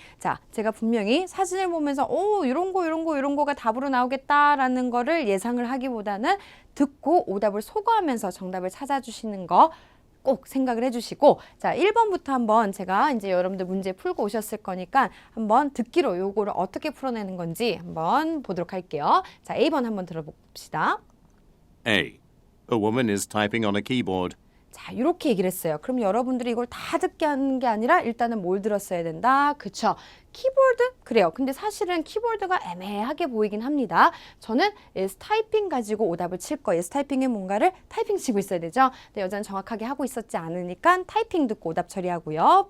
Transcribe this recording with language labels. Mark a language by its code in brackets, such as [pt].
[ko] 자, 제가 분명히 사진을 보면서 이런 거가 답으로 나오겠다라는 거를 예상을 하기보다는 듣고 오답을 소거하면서 정답을 찾아주시는 거 꼭 생각을 해주시고, 자, 1번부터 한번 제가 이제 여러분들 문제 풀고 오셨을 거니까 한번 듣기로 요거를 어떻게 풀어내는 건지 한번 보도록 할게요. 자, A번 한번 들어봅시다. A. [en] A woman is typing on a keyboard. [ko] 자, 이렇게 얘기를 했어요. 그럼 여러분들이 이걸 다 듣게 하는 게 아니라 일단은 뭘 들었어야 된다? 그쵸? 키보드? 그래요. 근데 사실은 키보드가 애매하게 보이긴 합니다. 저는 is 타이핑 가지고 오답을 칠 거예요. is 타이핑에 뭔가를 타이핑 치고 있어야 되죠. 근데 여자는 정확하게 하고 있었지 않으니까 타이핑 듣고 오답 처리하고요.